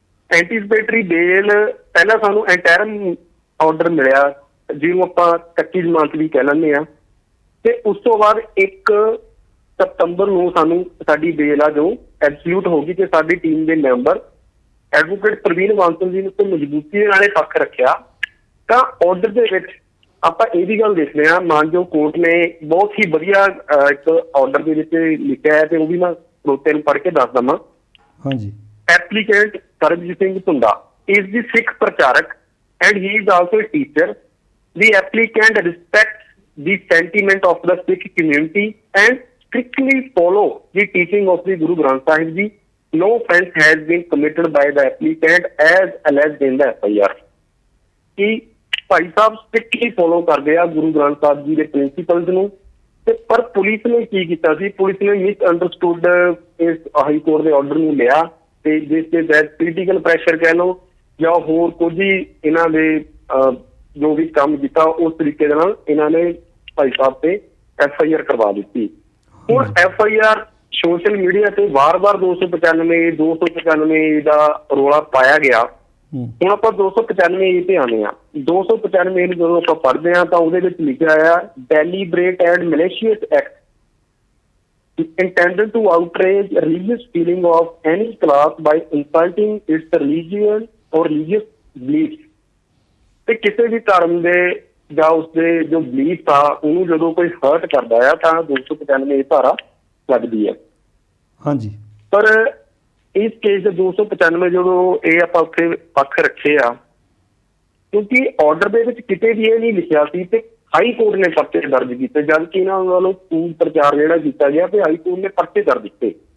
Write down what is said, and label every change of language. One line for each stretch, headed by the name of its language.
Punjabi: Anticipatory ਬੇਲ ਪਹਿਲਾਂ ਸਾਨੂੰ interim order ਮਿਲਿਆ, ਜਿਹਨੂੰ ਆਪਾਂ ਕੱਚੀ ਜ਼ਮਾਨਤ ਵੀ ਕਹਿ ਲੈਂਦੇ ਹਾਂ, ਤੇ ਉਸ ਤੋਂ ਬਾਅਦ 1 ਸਤੰਬਰ ਨੂੰ ਸਾਨੂੰ ਸਾਡੀ ਬੇਲ ਆ ਜੋ ਐਬਸੋਲੂਟ ਹੋ ਗਈ ਤੇ ਸਾਡੀ ਟੀਮ ਦੇ ਮੈਂਬਰ ਐਡਵੋਕੇਟ ਪ੍ਰਵੀਨ ਬਾਂਸਲ ਜੀ ਨੇ ਤੋਂ ਮਜ਼ਬੂਤੀ ਦੇ ਨਾਲ ਪੱਖ ਰੱਖਿਆ। ਤਾਂ ਆਰਡਰ ਦੇ ਵਿੱਚ ਆਪਾਂ ਇਹ ਵੀ ਗੱਲ ਦੇਖਦੇ ਹਾਂ, ਮਾਨਯੋਗ ਕੋਰਟ ਨੇ ਬਹੁਤ ਹੀ ਵਧੀਆ ਇੱਕ ਆਰਡਰ ਦੇ ਵਿੱਚ ਲਿਖਿਆ ਹੈ ਤੇ ਉਹ ਵੀ ਮੈਂ ਸਰੋਤੇ ਨੂੰ ਪੜ੍ਹ ਕੇ ਦੱਸ ਦਵਾਂ। ਹਾਂਜੀ।
English: Applicant Sarabjit Singh Dhunda is the Sikh pracharak and he is also a teacher. The applicant respects the sentiment of the Sikh community and strictly follow the teaching of the Guru Granth Sahib Ji. No offence has been committed by the applicant as alleged in the FIR.
Punjabi: ਕਿ Bhai Sahib strictly follow ਕਰਦੇ ਆ ਗੁਰੂ ਗ੍ਰੰਥ ਸਾਹਿਬ ਜੀ ਦੇ principals ਨੂੰ। ਤੇ ਪਰ police ਨੇ ਕੀ ਕੀਤਾ ਸੀ, police ਨੇ ਮਿਸ ਅੰਡਰਸਟੂਡ ਇਸ ਹਾਈ ਕੋਰਟ ਦੇ ਆਰਡਰ ਨੂੰ ਲਿਆ ਤੇ ਜਿਸ ਦੇ ਤਹਿਤ ਪੋਲੀਟੀਕਲ ਪ੍ਰੈਸ਼ਰ ਕਹਿ ਲਓ ਜਾਂ ਹੋਰ ਕੁਝ ਹੀ ਇਹਨਾਂ ਦੇ ਜੋ ਵੀ ਕੰਮ ਕੀਤਾ ਉਸ ਤਰੀਕੇ ਦੇ ਨਾਲ ਇਹਨਾਂ ਨੇ ਭਾਈ ਸਾਹਿਬ ਤੇ FIR ਕਰਵਾ ਦਿੱਤੀ। ਹੁਣ FIR ਸੋਸ਼ਲ ਮੀਡੀਆ ਤੇ ਵਾਰ-ਵਾਰ 295 ਦਾ ਰੌਲਾ ਪਾਇਆ ਗਿਆ। ਹੁਣ ਆਪਾਂ 295 ਤੇ ਆਉਂਦੇ ਹਾਂ। 295 ਨੂੰ ਜਦੋਂ ਆਪਾਂ ਪੜ੍ਹਦੇ ਹਾਂ ਤਾਂ ਉਹਦੇ ਵਿੱਚ ਲਿਖਿਆ ਆ
English: Deliberate and malicious act intended to outrage religious feeling of any class by insulting its religion or religious beliefs।
Punjabi: ਤੇ ਕਿਸੇ ਵੀ ਧਰਮ ਦੇ ਜਾਂ ਉਸਦੇ ਜੋ ਬਲੀਫ ਆ ਉਹਨੂੰ ਜਦੋਂ ਕੋਈ ਹਰਟ ਕਰਦਾ ਆ ਤਾਂ 295 ਧਾਰਾ ਲੱਗਦੀ ਹੈ। ਹਾਂਜੀ। ਪਰ ਇਸ ਕੇਸ ਦੇ 295 ਜਦੋਂ ਇਹ ਆਪਾਂ ਉੱਥੇ ਪੱਖ ਰੱਖੇ ਆ, ਕਿਉਂਕਿ ਆਰਡਰ ਦੇ ਵਿੱਚ ਕਿਤੇ ਵੀ ਇਹ ਨਹੀਂ ਲਿਖਿਆ ਸੀ ਤੇ ਹਾਈ ਕੋਰਟ ਨੇ ਪਰਚੇ ਦਰਜ ਕੀਤੇ, ਜਦਕਿ ਇਹਨਾਂ ਵੱਲੋਂ ਪ੍ਰਚਾਰ ਜਿਹੜਾ ਕੀਤਾ ਗਿਆ ਤੇ ਹਾਈ ਕੋਰਟ ਨੇ ਪਰਚੇ ਦਰਜ ਕੀਤੇ।